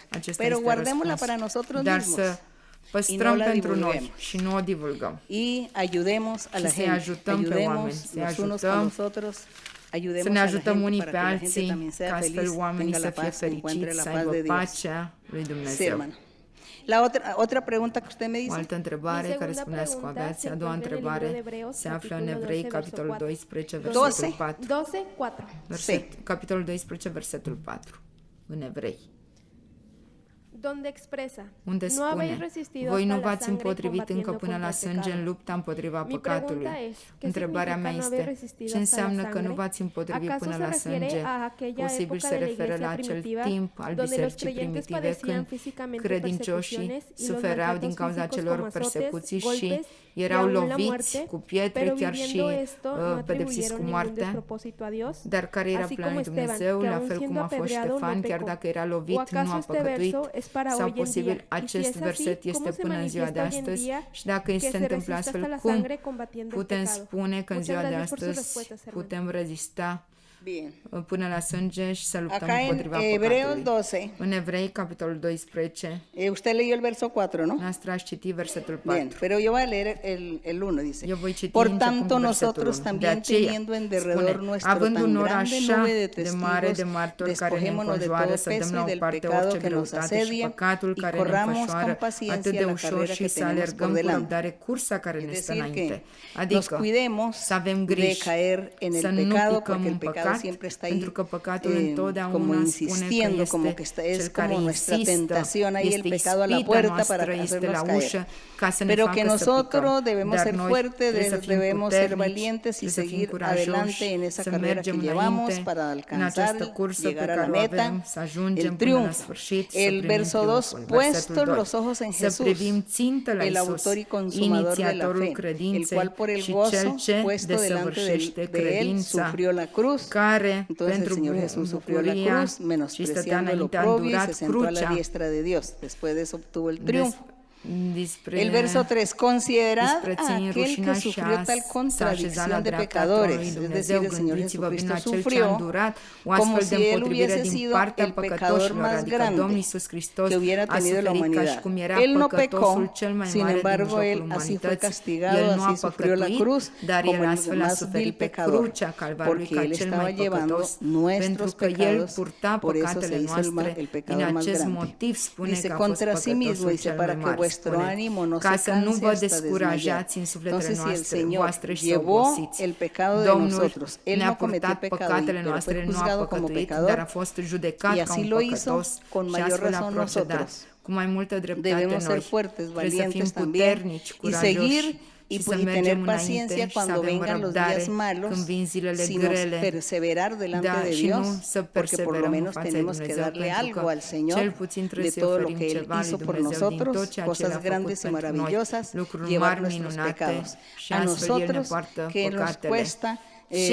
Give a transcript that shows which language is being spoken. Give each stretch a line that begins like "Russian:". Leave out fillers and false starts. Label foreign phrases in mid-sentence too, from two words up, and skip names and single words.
Spanish: Pero guardémosla para nosotros mismos y no la divulguemos. Y ayudemos a la gente, ayudemos los unos a los otros. Ayudemos a la gente para que la gente también sea feliz, tenga la paz, encuentre la paz de Dios. Sí, hermano. La otra pregunta que usted me dice.
Romanian: O altă întrebare care spuneați cu aveați. A doua întrebare se află în Evrei, capitolul 12, versetul 4. 12:4. Capitolul 12, versetul 4. În Evrei.
Spanish: Donde expresa,
Romanian: unde
Spanish: no habéis
Romanian: spune,
Spanish: resistido
Romanian: voi nu
Spanish: hasta la
Romanian: v-ați
Spanish: sangre
Romanian: împotrivit încă
Spanish: combatiendo
Romanian: până la
Spanish: contra el
Romanian: sânge în
Spanish: pecado.
Romanian: lupta împotriva
Spanish: Mi
Romanian: păcatului.
Spanish: pregunta es, ¿qué
Romanian: Întrebarea mea
Spanish: significa no haber
Romanian: este,
Spanish: resistido
Romanian: ce
Spanish: hasta la
Romanian: înseamnă că nu
Spanish: sangre?
Romanian: v-ați împotrivit
Spanish: ¿Acaso
Romanian: până
Spanish: se
Romanian: la
Spanish: refiere
Romanian: sânge?
Spanish: a aquella
Romanian: Posibil
Spanish: época
Romanian: se
Spanish: de la
Romanian: referă
Spanish: iglesia
Romanian: la acel
Spanish: primitiva,
Romanian: timp al
Spanish: donde los
Romanian: bisericii
Spanish: creyentes
Romanian: primitive
Spanish: padecían
Romanian: când
Spanish: físicamente
Romanian: credincioșii
Spanish: persecuciones y los
Romanian: sufereau din
Spanish: maltratos
Romanian: cauza
Spanish: físicos
Romanian: celor
Spanish: como azotes,
Romanian: persecuții și
Spanish: golpes y
Romanian: erau
Spanish: aún la
Romanian: loviți
Spanish: muerte,
Romanian: cu pietre,
Spanish: pero
Romanian: chiar și
Spanish: viviendo esto no
Romanian: pedepsiți cu
Spanish: atribuyeron ningún
Romanian: moartea.
Spanish: despropósito a Dios,
Romanian: Dar care era
Spanish: así
Romanian: planul
Spanish: como
Romanian: lui
Spanish: Esteban,
Romanian: Dumnezeu,
Spanish: que
Romanian: la
Spanish: aún
Romanian: fel cum
Spanish: siendo
Romanian: a fost
Spanish: apedreado
Romanian: Ștefan,
Spanish: no
Romanian: chiar
Spanish: pecó?
Romanian: dacă era
Spanish: ¿O
Romanian: lovit, nu
Spanish: acaso
Romanian: a
Spanish: este
Romanian: păcătuit?
Spanish: verso es para
Romanian: Sau
Spanish: hoy en
Romanian: posibil
Spanish: día? Y si
Romanian: acest
Spanish: es así,
Romanian: verset
Spanish: ¿cómo
Romanian: este
Spanish: se
Romanian: până în ziua de
Spanish: manifiesta hoy en
Romanian: astăzi?
Spanish: día
Romanian: Și dacă
Spanish: que
Romanian: se
Spanish: se
Romanian: întâmplă
Spanish: resiste
Romanian: astfel,
Spanish: hasta la
Romanian: cum
Spanish: sangre combatiendo el
Romanian: putem
Spanish: pecado?
Romanian: spune că în
Spanish: Muchas
Romanian: ziua de
Spanish: gracias por sus
Romanian: astăzi
Spanish: respuestas, hermano.
Romanian: putem rezista
Spanish: Bien.
Romanian: până la sânge și să luptăm
Spanish: Acá
Romanian: împotriva
Spanish: en Hebreos
Romanian: păcatului.
Spanish: 12,
Romanian: În Evrei, capitolul 12,
Spanish: usted leyó el verso 4, ¿no?
Romanian: noastră aș citi versetul
Spanish: Bien,
Romanian: 4.
Spanish: pero yo voy a leer el 1, dice.
Romanian: Eu voi citi
Spanish: Por
Romanian: începând
Spanish: tanto,
Romanian: cu versetul
Spanish: nosotros
Romanian: 1. De
Spanish: también
Romanian: aceea,
Spanish: teniendo en derredor
Romanian: spune,
Spanish: nuestro
Romanian: având
Spanish: tan
Romanian: un nor
Spanish: grande
Romanian: așa
Spanish: nube de
Romanian: de mare de
Spanish: testigos,
Romanian: martori care ne
Spanish: despojémonos de
Romanian: înconjoară,
Spanish: todo
Romanian: să dăm
Spanish: peso
Romanian: la
Spanish: y
Romanian: o
Spanish: del
Romanian: parte
Spanish: pecado
Romanian: orice
Spanish: que nos
Romanian: greutate și
Spanish: asedia
Romanian: păcatul
Spanish: y
Romanian: care ne
Spanish: corramos con
Romanian: înfășoară atât
Spanish: paciencia
Romanian: de
Spanish: la
Romanian: ușor
Spanish: carrera
Romanian: și
Spanish: que
Romanian: să
Spanish: tenemos
Romanian: alergăm
Spanish: por
Romanian: cu
Spanish: delante.
Romanian: răbdare cursa care ne
Spanish: Es
Romanian: stă
Spanish: decir,
Romanian: înainte.
Spanish: que nos
Romanian: Adică
Spanish: cuidemos
Romanian: să avem
Spanish: de
Romanian: griji,
Spanish: caer en
Romanian: să
Spanish: el
Romanian: nu
Spanish: pecado,
Romanian: picăm
Spanish: porque el
Romanian: în
Spanish: pecado
Romanian: păcat,
Spanish: siempre está
Romanian: pentru
Spanish: ahí
Romanian: că păcatul
Spanish: como
Romanian: întotdeauna spune că
Spanish: insistiendo, como que
Romanian: este
Spanish: es
Romanian: cel care
Spanish: como nuestra
Romanian: insistă,
Spanish: tentación ahí, el
Romanian: este
Spanish: pecado a la
Romanian: ispita
Spanish: puerta para
Romanian: noastră, este
Spanish: hacernos
Romanian: la
Spanish: caer.
Romanian: ușă ca să ne
Spanish: Pero que
Romanian: facă să
Spanish: nosotros
Romanian: picăm.
Spanish: debemos
Romanian: Dar
Spanish: ser
Romanian: noi
Spanish: fuertes,
Romanian: trebuie să fim
Spanish: debemos ser
Romanian: puternici,
Spanish: valientes y
Romanian: trebuie să fim
Spanish: seguir
Romanian: curajoși,
Spanish: adelante en esa
Romanian: să
Spanish: carrera
Romanian: mergem
Spanish: que llevamos
Romanian: înainte
Spanish: para
Romanian: în
Spanish: alcanzar,
Romanian: această cursă pe
Spanish: llegar a la
Romanian: care o
Spanish: meta,
Romanian: avem, să ajungem
Spanish: el
Romanian: până la
Spanish: triunfo.
Romanian: sfârșit, să
Spanish: El
Romanian: primim
Spanish: verso 2,
Romanian: triumful. Versetul
Spanish: puestos
Romanian: 2.
Spanish: los ojos en
Romanian: Să
Spanish: Jesús,
Romanian: privim țintă la
Spanish: el
Romanian: Iisus,
Spanish: autor y consumador de la
Romanian: inițiatorul
Spanish: fe, el
Romanian: credinței
Spanish: cual por el
Romanian: și
Spanish: gozo
Romanian: cel ce
Spanish: puesto delante
Romanian: desăvârșește
Spanish: de él
Romanian: credința,
Spanish: sufrió la cruz.
Romanian: care
Spanish: Entonces el
Romanian: pentru
Spanish: Señor Jesús sufrió la
Romanian: bucuria
Spanish: cruz,
Romanian: și stătea
Spanish: menospreciando el
Romanian: înainte a
Spanish: oprobio y se
Romanian: îndurat
Spanish: sentó a la
Romanian: crucea.
Spanish: diestra de Dios. Después de eso obtuvo el triunfo.
Romanian: Despre
Spanish: El verso 3, considerad a
Romanian: disprețuind
Spanish: aquel
Romanian: rușinea
Spanish: que
Romanian: și
Spanish: sufrió tal
Romanian: s-a așezat la
Spanish: contradicción de
Romanian: dreapta tronului
Spanish: pecadores. Es
Romanian: Dumnezeu,
Spanish: decir, el Señor
Romanian: gândiți-vă bine
Spanish: Jesucristo
Romanian: acel ce a
Spanish: sufrió
Romanian: îndurat, o
Spanish: como
Romanian: astfel
Spanish: si
Romanian: de
Spanish: él
Romanian: împotrivire
Spanish: hubiese
Romanian: din
Spanish: sido
Romanian: partea
Spanish: el pecador
Romanian: păcătoșilor,
Spanish: más
Romanian: adică
Spanish: grande
Romanian: Domnul Iisus Hristos
Spanish: que hubiera
Romanian: a
Spanish: tenido la
Romanian: suferit ca și
Spanish: humanidad.
Romanian: cum era
Spanish: Él no
Romanian: păcătosul
Spanish: pecó,
Romanian: cel mai
Spanish: sin
Romanian: mare din
Spanish: embargo,
Romanian: mijlocul
Spanish: él así fue
Romanian: umanității.
Spanish: castigado,
Romanian: El nu a
Spanish: así sufrió la
Romanian: păcătuit,
Spanish: cruz,
Romanian: dar
Spanish: como
Romanian: el
Spanish: el
Romanian: astfel a
Spanish: más vil
Romanian: suferit pe
Spanish: pecador,
Romanian: crucea Calvarului
Spanish: porque
Romanian: ca
Spanish: él
Romanian: cel
Spanish: estaba
Romanian: mai
Spanish: llevando
Romanian: păcătos, pentru
Spanish: nuestros
Romanian: că el
Spanish: pecados,
Romanian: purta
Spanish: por eso se
Romanian: păcatele
Spanish: hizo
Romanian: noastre.
Spanish: el
Romanian: Din
Spanish: pecador más
Romanian: acest
Spanish: grande.
Romanian: motiv spune
Spanish: Dice
Romanian: că a fost
Spanish: contra sí mismo,
Romanian: păcătosul
Spanish: dice,
Romanian: cel
Spanish: para
Romanian: mai
Spanish: que
Romanian: mare,
Spanish: vuestro
Romanian: spune,
Spanish: ánimo no
Romanian: ca
Spanish: se
Romanian: să nu
Spanish: canse
Romanian: vă
Spanish: hasta desmayar.
Romanian: descurajați în sufletele
Spanish: Entonces, si el
Romanian: noastre,
Spanish: Señor
Romanian: voastre și să
Spanish: llevó
Romanian: obosiți.
Spanish: el pecado de
Romanian: Domnul
Spanish: nosotros, él
Romanian: ne-a
Spanish: no cometió
Romanian: purtat
Spanish: pecado,
Romanian: păcatele
Spanish: pero
Romanian: noastre,
Spanish: fue
Romanian: nu a
Spanish: juzgado como
Romanian: păcătuit,
Spanish: pecador,
Romanian: dar a fost judecat
Spanish: y
Romanian: ca
Spanish: así
Romanian: un
Spanish: lo hizo
Romanian: păcătos
Spanish: con
Romanian: și
Spanish: mayor
Romanian: astfel a
Spanish: razón
Romanian: procedat.
Spanish: nosotros.
Romanian: Cu mai multă dreptate
Spanish: Debemos ser
Romanian: noi.
Spanish: fuertes,
Romanian: Trebuie să fim
Spanish: valientes también,
Romanian: puternici,
Spanish: y
Romanian: curajoși
Spanish: seguir y
Romanian: și să
Spanish: tener
Romanian: mergem
Spanish: paciencia
Romanian: înainte și să
Spanish: cuando
Romanian: avem
Spanish: vengan los
Romanian: răbdare
Spanish: días malos,
Romanian: când vin zilele
Spanish: sino
Romanian: grele.
Spanish: perseverar delante
Romanian: Da,
Spanish: de
Romanian: și nu
Spanish: Dios,
Romanian: să
Spanish: porque por lo
Romanian: perseverăm în
Spanish: menos
Romanian: fața lui
Spanish: tenemos que
Romanian: Dumnezeu,
Spanish: darle
Romanian: pentru
Spanish: algo
Romanian: că
Spanish: al Señor
Romanian: cel puțin
Spanish: de
Romanian: trebuie să
Spanish: todo lo
Romanian: oferim
Spanish: que Él
Romanian: ceva lui
Spanish: hizo por
Romanian: Dumnezeu din tot
Spanish: nosotros,
Romanian: ceea ce
Spanish: cosas
Romanian: Le-a
Spanish: grandes
Romanian: făcut
Spanish: y
Romanian: pentru noi,
Spanish: maravillosas,
Romanian: lucruri
Spanish: llevar
Romanian: mari
Spanish: nuestros
Romanian: minunate
Spanish: pecados.
Romanian: și
Spanish: A
Romanian: astfel El ne
Spanish: nosotros
Romanian: poartă
Spanish: que nos
Romanian: păcatele.
Spanish: cuesta